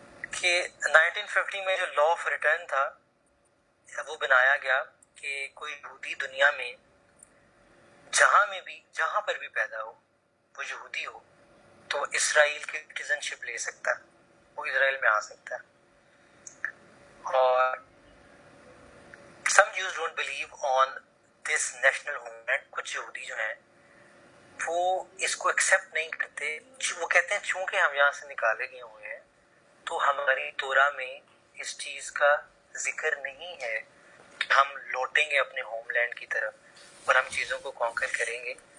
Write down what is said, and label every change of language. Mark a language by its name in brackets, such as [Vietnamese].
[Urdu] کہ 1950 میں جو لا آف ریٹرن تھا وہ بنایا گیا کہ کوئی یہودی دنیا میں جہاں پر بھی پیدا ہو، وہ یہودی ہو تو اسرائیل کی سٹیزن شپ لے سکتا ہے، وہ اسرائیل میں آ سکتا ہے. [English] اور some Jews don't believe on this national homeland. [Urdu] کچھ یہودی جو ہیں وہ اس کو ایکسیپٹ نہیں کرتے، وہ کہتے ہیں چونکہ ہم یہاں سے نکالے گئے ہوئے ہیں تو ہماری تورا میں اس چیز کا ذکر نہیں ہے کہ ہم لوٹیں گے اپنے ہوم لینڈ کی طرف اور ہم چیزوں کو کانکر کریں گے.